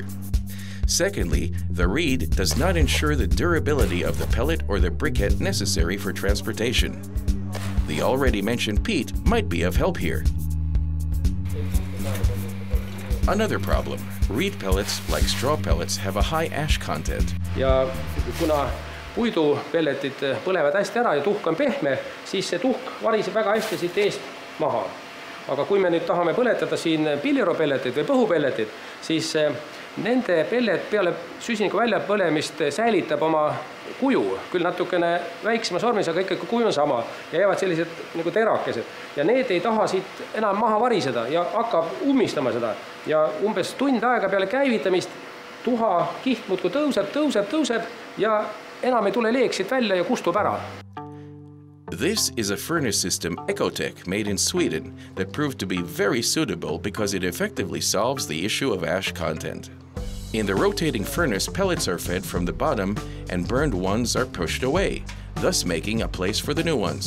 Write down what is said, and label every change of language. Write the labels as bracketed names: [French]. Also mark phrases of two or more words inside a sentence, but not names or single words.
[English] Secondly, the reed does not ensure the durability of the pellet or the briquette necessary for transportation. The already mentioned peat might be of help here. Another problem, reed pellets, like straw pellets, have a high ash content. [Estonian] Ja kuna puidupelletid põlevad hästi ära ja tuhk on pehme, siis see tuhk variseb väga hästi siit eest maha. Aga kui me nüüd tahame põletada siin pilliroo-pelleteid või põhupelleteid, siis nende pellet peale süsiniku väljapõlemist säilitab oma kuju, küll natukene väiksema sormis, aga ikkagi kuju on sama ja jäävad sellised nagu terakesed. Ja need ei taha siit enam maha variseda ja hakkab ummistama seda. Ja umbes tund aega peale käivitamist tuha kiht muudkui tõuseb ja enam ei tule leek siit välja ja kustub ära. [English] This is a furnace system Ecotech made in Sweden that proved to be very suitable because it effectively solves the issue of ash content. In the rotating furnace, pellets are fed from the bottom and burned ones are pushed away, thus making a place for the new ones.